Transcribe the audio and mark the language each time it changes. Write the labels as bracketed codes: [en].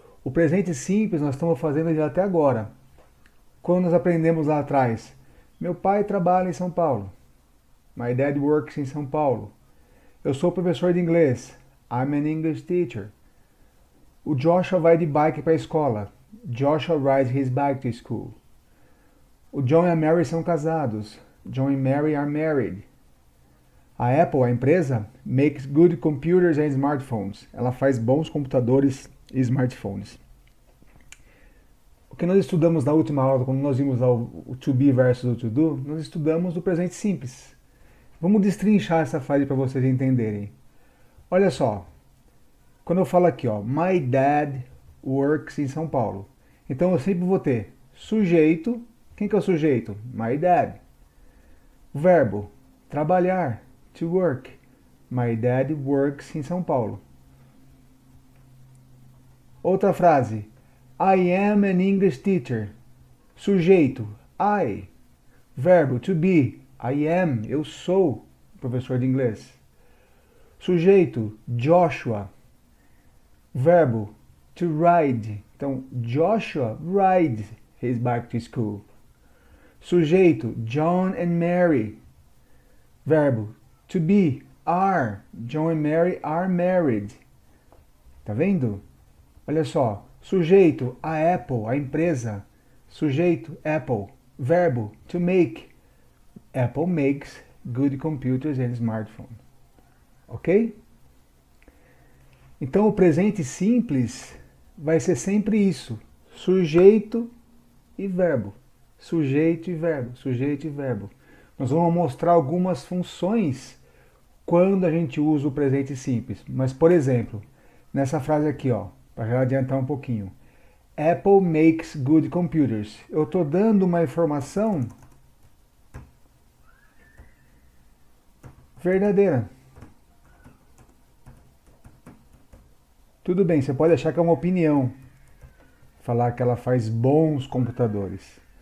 [pt] O presente simples nós estamos fazendo ele até agora. Quando nós aprendemos lá atrás, meu pai trabalha em São Paulo. [en] My dad works [pt] em São Paulo. Eu sou professor de inglês. [en] I'm an English teacher. [pt] O Joshua vai de bike para a escola. [en] Joshua rides his bike to school. [pt] O John e a Mary são casados. John e Mary [en] are married. [pt] A Apple, a empresa, [en] makes good computers and smartphones. [pt] Ela faz bons computadores e smartphones. O que nós estudamos na última aula, quando nós vimos lá o to be versus o to do, nós estudamos o presente simples. Vamos destrinchar essa frase para vocês entenderem. Olha só, quando eu falo aqui, ó, [en] my dad works [pt] em São Paulo. Então eu sempre vou ter sujeito. Quem que é o sujeito? [en] My dad. [pt] Verbo, trabalhar, to work. [en] My dad works em São Paulo. [pt] Outra frase, [en] I am an English teacher. [pt] Sujeito, I. Verbo, to be, [en] I am, [pt] eu sou professor de inglês. Sujeito, Joshua. Verbo, to ride. [en] Então, Joshua rides his bike to school. Sujeito, John and Mary. Verbo, to be, are. John and Mary are married. [pt] Tá vendo? Olha só. Sujeito, a Apple, a empresa. Sujeito, Apple. Verbo, to make. [en] Apple makes good computers and smartphones. Ok? [pt] Então o presente simples vai ser sempre isso. Sujeito e verbo. Sujeito e verbo, sujeito e verbo. Nós vamos mostrar algumas funções quando a gente usa o presente simples. Mas, por exemplo, nessa frase aqui, ó, para já adiantar um pouquinho. Apple makes good computers. Eu estou dando uma informação verdadeira. Tudo bem, você pode achar que é uma opinião. Falar que ela faz bons computadores.